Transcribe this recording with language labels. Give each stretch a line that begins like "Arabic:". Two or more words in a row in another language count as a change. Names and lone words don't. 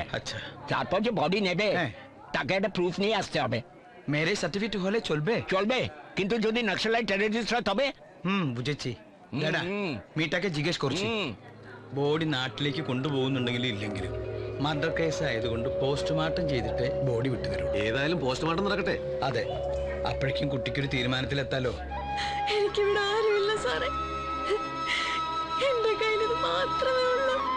Bangla: আচ্ছা, তারপর যে বডি নেবে তাকে একটা প্রুফ নিয়ে আসতে হবে। মেরে সার্টিফিকেট হলে চলবে? চলবে, কিন্তু যদি নক্সালাইট টেররিস্ট হয় তবে? বুঝেছি।
Malayalam: ഡാടാ, മീട്ടൊക്കെ ജിഗേഷ് കുറച്ച് ബോഡി നാട്ടിലേക്ക് കൊണ്ടുപോകുന്നുണ്ടെങ്കിലും ഇല്ലെങ്കിലും
English: murder case
Malayalam: ആയതുകൊണ്ട് പോസ്റ്റ്മോർട്ടം ചെയ്തിട്ട് ബോഡി വിട്ടുതരും. ഏതായാലും പോസ്റ്റ്മോർട്ടം നടക്കട്ടെ. അതെ, അപ്പോഴേക്കും കുട്ടിക്കൊരു തീരുമാനത്തിലെത്താലോ. എനിക്കിവിടെ ആരുമില്ല സാറേ, എന്റെ കയ്യിൽ ഇത് മാത്രമേ ഉള്ളൂ.